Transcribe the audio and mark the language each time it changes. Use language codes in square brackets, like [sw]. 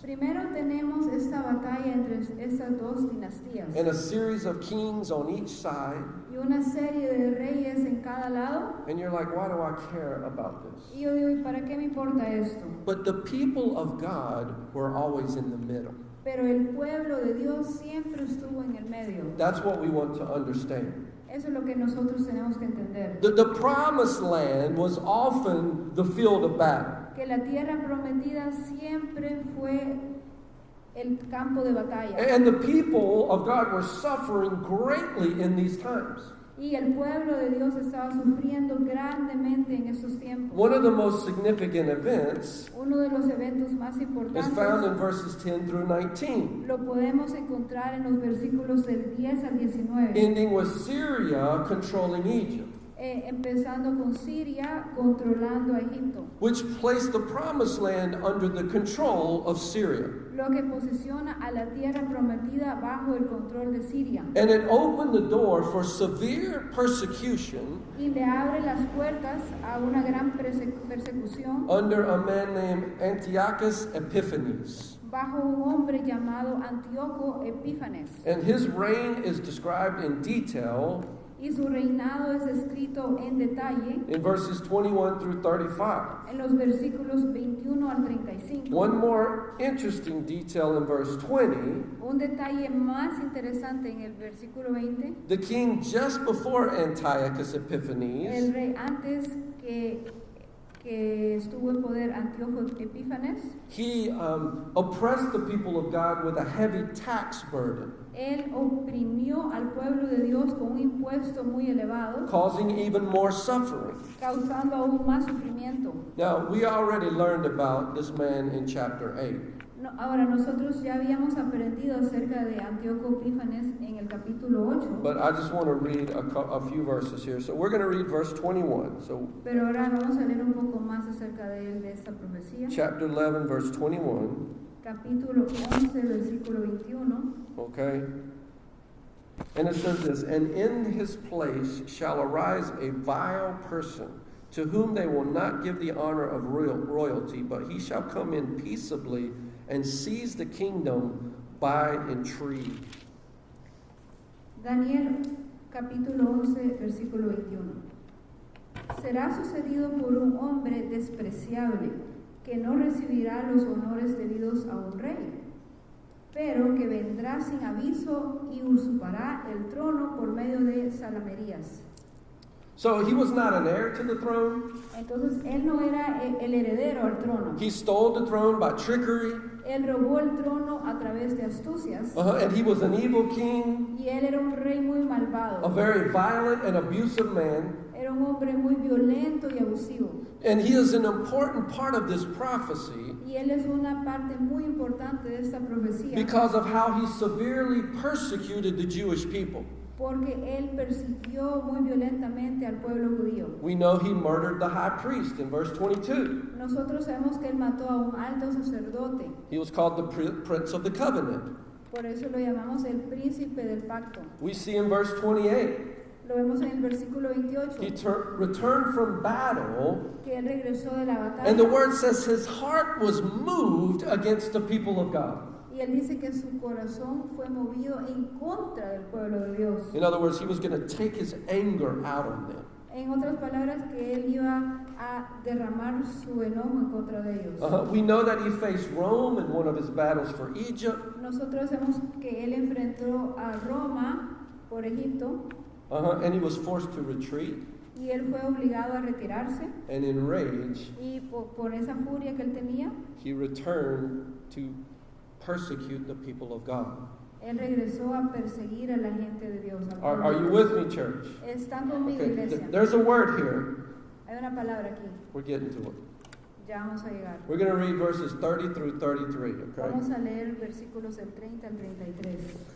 [es] Primero tenemos esta batalla entre estas dos dinastías [en] and a series of kings on each side. [es] y una serie de reyes en cada lado. [en] And you're like, why do I care about this? [es] Y yo digo, ¿y para qué me importa esto? [en] But the people of God were always in the middle. [es] Pero el pueblo de Dios siempre estuvo en el medio. [en] That's what we want to understand. [es] Eso es lo que nosotros tenemos que entender. [en] The promised land was often the field of battle. [es] Que la tierra prometida siempre fue el campo de batalla. [en] And the people of God were suffering greatly in these times. [es] Y el pueblo de Dios estaba sufriendo grandemente en estos tiempos. [en] One of the most significant events [es] Uno de los eventos más [en] is [es] importantes [en] found in verses 10 through 19, [es] lo podemos encontrar en los versículos del 10 al 19, [en] ending with Syria controlling Egypt, [es] empezando con Siria controlando a Egipto, [en] which placed the promised land under the control of Syria. [es] lo que posiciona a la tierra prometida bajo el control de Siria [en] And it opened the door for severe persecution [es] y le abre las puertas a una gran persecución [en] under a man named Antiochus Epiphanes. [es] bajo un hombre llamado Antíoco Epífanes. [en] And his reign is described in detail [es] Y su reinado es escrito en detalle [en] in verses 21 through 35. [es] en los versículos 21 al 35. [en] One more interesting detail in verse 20. [es] Un detalle más interesante en el versículo 20, [en] The king just before Antiochus [es] el [en] Epiphanes, [es] rey antes que estuvo en poder Antíoco Epífanes, [en] he oppressed the people of God with a heavy tax burden, [es] él oprimió al pueblo de Dios con un impuesto muy elevado, [en] causing even more suffering. [es] causando aún más sufrimiento. [en] Now, we already learned about this man in chapter 8. [es] No, ahora nosotros ya habíamos aprendido acerca de Antíoco Epífanes en el capítulo 8, [en] But I just want to read a few verses here. So we're going to read verse 21. So [es] pero ahora vamos a leer un poco más acerca de él, de esta profecía. [en] chapter 11, verse 21. [es] Capítulo 11, versículo 21. [en] Okay? And it says this, and in his place shall arise a vile person, to whom they will not give the honor of royalty, but he shall come in peaceably and seize the kingdom by intrigue. [es] Daniel capítulo 11, versículo 21. Será sucedido por un hombre despreciable, que no recibirá los honores debidos a un rey, pero que vendrá sin aviso y usurpará el trono por medio de salamerías. [en] So he was not an heir to the throne. [es] Entonces él no era el heredero al trono. [en] He stole the throne by trickery. [es] Él robó el trono a través de astucias. [en] And he was an evil king, [es] Y él era un rey muy malvado. [en] a very violent and abusive man. [es] Era un hombre muy violento y abusivo. [en] And he is an important part of this prophecy [es] Y él es una parte muy importante de esta profecía. [en] because of how he severely persecuted the Jewish people. [es] Porque él persiguió muy violentamente al pueblo judío. [en] We know he murdered the high priest in verse 22. [es] Nosotros sabemos que él mató a un alto sacerdote. [en] He was called the prince of the covenant. [es] Por eso lo llamamos el príncipe del pacto. [en] We see in verse 28, [es] Lo vemos en el versículo 28. [en] he returned from battle, [es] Que él regresó de la batalla. [en] and the word says his heart was moved against the people of God. [es] Y él dice que su corazón fue movido en contra del pueblo de Dios. [en] In other words, he was going to take his anger out on them. [es] En otras palabras, que él iba a derramar su enojo en contra de ellos. [en] We know that he faced Rome in one of his battles for Egypt. [es] Nosotros vemos que él enfrentó a Roma por Egipto [en] And he was forced to retreat. [es] y él fue obligado a retirarse. [en] And in rage, [es] Y por esa furia que él tenía, [en] he returned to persecute the people of God. [es] él regresó a perseguir a la gente de Dios. al pueblo [en] Are [es] de [en] you [es] Dios. [en] with me, church? [es] Están conmigo, [en] Okay, [es] iglesia. [en] there's a word here. [es] Hay una palabra aquí. [en] We're getting to it. [es] Ya vamos a llegar. [en] We're going to read verses 30 through 33, okay? [es] Vamos a leer versículos del 30 al 33.